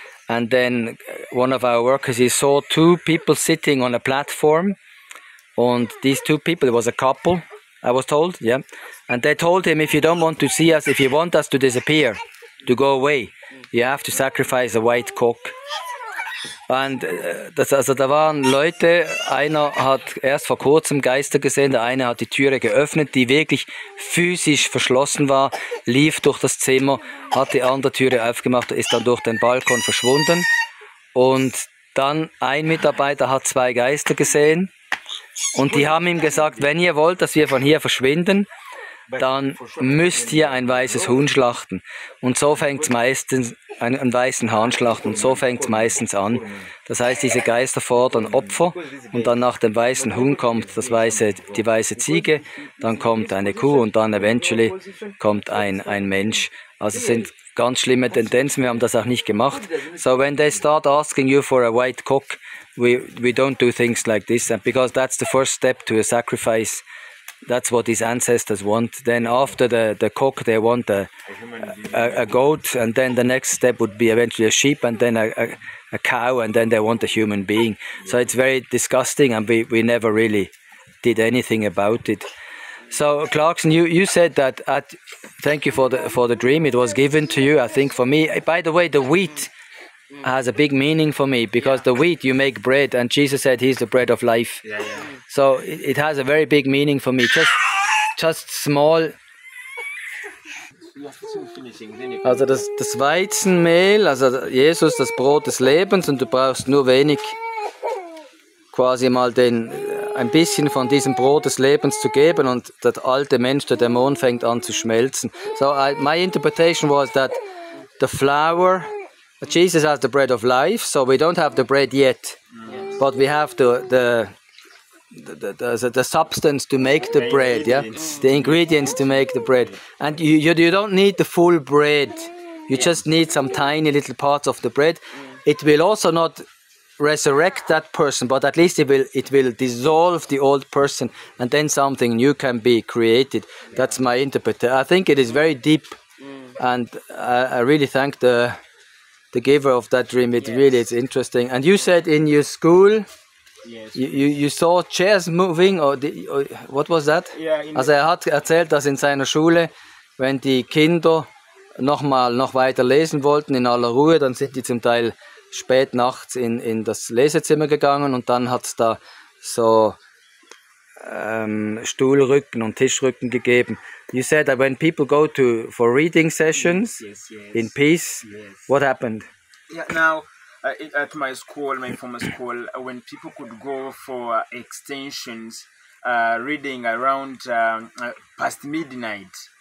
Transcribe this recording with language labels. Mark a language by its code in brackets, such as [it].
[en] And then one of our workers, he saw 2 people sitting on a platform. And these 2 people, it was a couple, I was told, yeah. And they told him, if you don't want to see us, if you want us to disappear, to go away, you have to sacrifice a white cock. [de] Und da waren Leute, einer hat erst vor kurzem Geister gesehen, der eine hat die Türe geöffnet, die wirklich physisch verschlossen war, lief durch das Zimmer, hat die andere Türe aufgemacht, ist dann durch den Balkon verschwunden. Und dann ein Mitarbeiter hat 2 Geister gesehen und die haben ihm gesagt, wenn ihr wollt, dass wir von hier verschwinden, dann müsst ihr ein weißes Huhn schlachten. Und so fängt es meistens, einen weißen Hahn schlachten, und so fängt es meistens an. Das heißt, diese Geister fordern Opfer und dann nach dem weißen Huhn kommt die weiße Ziege, dann kommt eine Kuh und dann eventually kommt ein Mensch. Also es sind ganz schlimme Tendenzen, wir haben das auch nicht gemacht. [en] So when they start asking you for a white cock, we don't do things like this, because that's the first step to a sacrifice. That's what his ancestors want. Then after the cock, they want a goat, and then the next step would be eventually a sheep, and then a cow, and then they want a human being. So it's very disgusting, and we never really did anything about it. So Clarkson, you said that thank you for the dream. It was given to you. I think for me, by the way, the wheat has a big meaning for me, because the wheat, you make bread, and Jesus said he's the bread of life. Yeah. So it has a very big meaning for me. Just small. [de] Also das Weizenmehl, also Jesus, das Brot des Lebens, und du brauchst nur wenig, quasi mal ein bisschen von diesem Brot des Lebens zu geben, und der alte Mensch, der Dämon, fängt an zu schmelzen. [en] So my interpretation was that the flour, Jesus has the bread of life, so we don't have the bread yet, but we have the substance to make the bread, yeah, the ingredients to make the bread, and you don't need the full bread. You just need some tiny little parts of the bread. It will also not resurrect that person, but at least it will dissolve the old person, and then something new can be created. That's my interpretation. I think it is very deep, and I really thank the giver of that dream. It really is interesting. And you said in your school, you saw chairs moving, or what was that? [de] Also hat erzählt, dass in seiner Schule, wenn die Kinder noch weiter lesen wollten in aller Ruhe, dann sind die zum Teil spät nachts in das Lesezimmer gegangen, und dann hat es da so Stuhlrücken und Tischrücken gegeben. [en] You said that when people go for reading sessions in peace, what happened? Yeah, now at my school, my former school, when people could go for extensions, reading around past midnight.